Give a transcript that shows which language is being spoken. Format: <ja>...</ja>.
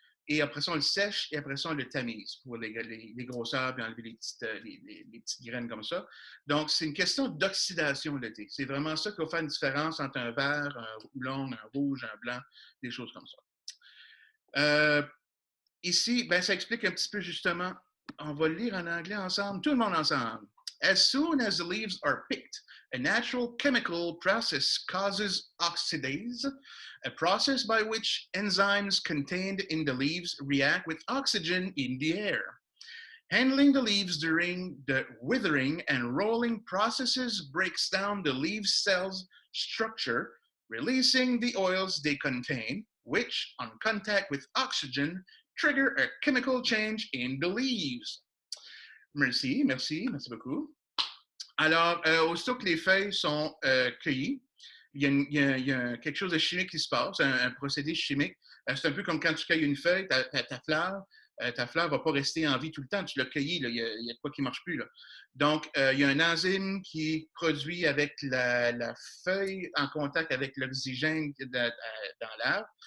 <fr>Et après ça, on le sèche et après ça, on le tamise pour les grosseurs et enlever les petites graines comme ça. Donc, c'est une question d'oxydation, le thé. C'est vraiment ça qui va faire une différence entre un vert, un oolong, un rouge, un blanc, des choses comme ça. Ici, ben, ça explique un petit peu justement, on va le lire en anglais ensemble, tout le monde ensemble.</fr> <en>As soon as the leaves are picked, a natural chemical process causes oxidase, a process by which enzymes contained in the leaves react with oxygen in the air. Handling the leaves during the withering and rolling processes breaks down the leaf cells' structure, releasing the oils they contain, which, on contact with oxygen, trigger a chemical change in the leaves.</en> <fr>Merci beaucoup. Alors, aussitôt que les feuilles sont cueillies, il y a quelque chose de chimique qui se passe, un procédé chimique. C'est un peu comme quand tu cueilles une feuille, ta fleur ne va pas rester en vie tout le temps. Tu l'as cueillie, il y a de quoi qui ne marche plus. Là. Donc, il y a un enzyme qui produit avec la feuille en contact avec l'oxygène dans l'air.</fr>